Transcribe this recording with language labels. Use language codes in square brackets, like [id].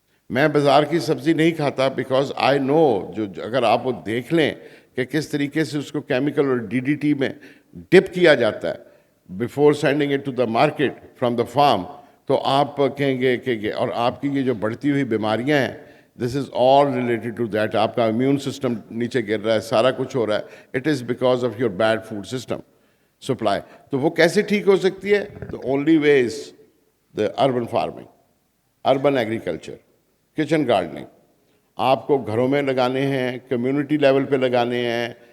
[ur] میں بازار کی سبزی نہیں کھاتا [en] because I know, [ur] جو اگر آپ وہ دیکھ لیں کہ کس طریقے سے اس کو کیمیکل اور DDT میں ڈپ کیا جاتا ہے [en] before sending it to the market from the farm, [ur] تو آپ کہیں گے کہ اور آپ کی یہ جو بڑھتی ہوئی بیماریاں ہیں, [en] This is all related to that. [ur] آپ کا امیون سسٹم نیچے گر رہا ہے, سارا کچھ ہو رہا ہے. [en] It is because of your bad food system supply. [ur] تو وہ کیسے ٹھیک ہو سکتی ہے؟ [en] The only way is the urban farming, urban agriculture, kitchen gardening. [ur] آپ کو گھروں میں لگانے ہیں, کمیونٹی لیول پہ لگانے ہیں.